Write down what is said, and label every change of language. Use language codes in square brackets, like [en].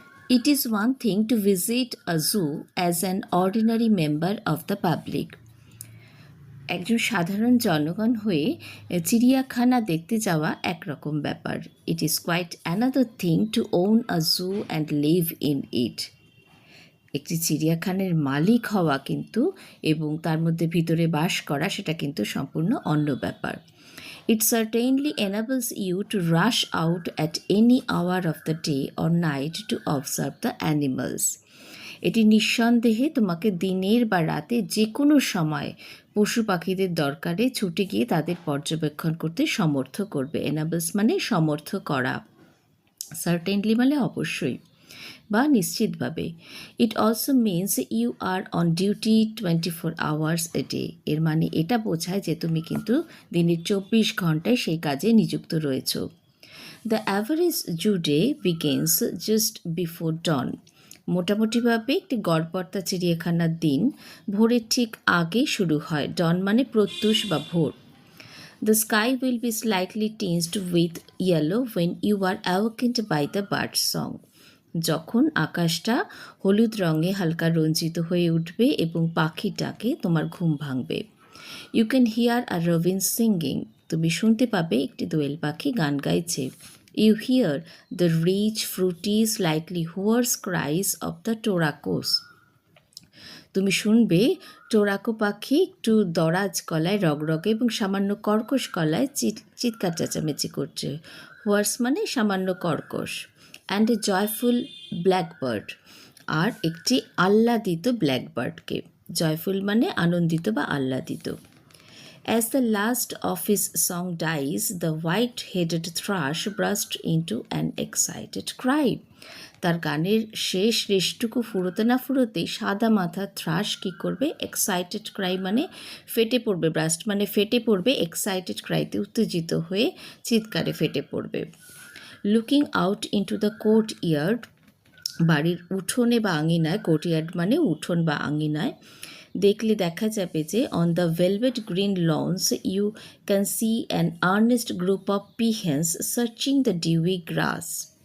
[en] It is one thing to visit a zoo as an ordinary member of the public. [bn] একজন সাধারণ জনগণ হয়ে চিড়িয়াখানা দেখতে যাওয়া একরকম ব্যাপার। [en] It is quite another thing to own a zoo and live in it. [bn] একটি চিড়িয়াখানার মালিক হওয়া কিন্তু এবং তার মধ্যে ভিতরে বাস করা সেটা কিন্তু সম্পূর্ণ অন্য ব্যাপার। [en] It certainly enables you to rush out at any hour of the day or night to observe the animals. [bn] এটি নিঃসন্দেহে তোমাকে দিনের বা রাতে যে কোনো সময় পশু পাখিদের দরকারে ছুটে গিয়ে তাদের পর্যবেক্ষণ করতে সমর্থ করবে। এনাবলস মানে সমর্থ করা, সার্টেনলি মানে অবশ্যই বা নিশ্চিতভাবে। [en] It also means you are on duty 24 hours a day. [bn] এর মানে এটা বোঝায় যে তুমি কিন্তু দিনের 24 ঘন্টায় সেই কাজে নিযুক্ত রয়েছ। [en] The average zoo day begins just before dawn. [bn] মোটামুটিভাবে একটি গড়পড়তা চিড়িয়াখানার দিন ভোরের ঠিক আগে শুরু হয়। ডন মানে প্রত্যুষ বা ভোর। [en] The sky will be slightly tinged with yellow when you are awakened by the bird song. [bn] যখন আকাশটা হলুদ রঙে হালকা রঞ্জিত হয়ে উঠবে এবং পাখির ডাকে তোমার ঘুম ভাঙবে। [en] You can hear a robin singing. [bn] তুমি শুনতে পাবে একটি দোয়েল পাখি গান গাইছে। [en] You hear the rich fruity slightly hoarse cries of the turacos. [bn] তুমি শুনবে টোরাকো পাখি একটু দরাজ গলায় রগরগে এবং সামান্য কর্কশ গলায় চিৎকার চেঁচামেচি করছে। হোয়ার্স মানে সামান্য কর্কশ। [en] and a joyful blackbird, [bn] আর একটি আহ্লাদিত ব্ল্যাকবার্ডকে। জয়ফুল মানে আনন্দিত বা আহ্লাদিত। [en] As the last of his song dies, the white-headed thrush burst into an excited cry. [bn] তার গানের শেষ রেশটুকু ফুরোতে না ফুরোতেই সাদা মাথার থ্রাশ কী করবে? এক্সাইটেড ক্রাই মানে ফেটে পড়বে, ব্রাস্ট মানে ফেটে পড়বে, এক্সাইটেড ক্রাইতে উত্তেজিত হয়ে চিৎকারে ফেটে পড়বে। [en] looking out into the courtyard, [bn] বাড়ির উঠোনে বা আঙিনায়, [en] courtyard [bn] মানে উঠোন বা আঙিনায় দেখলে দেখা যাবে যে [en] On the velvet green lawns you can see an earnest group of peahens searching the dewy grass.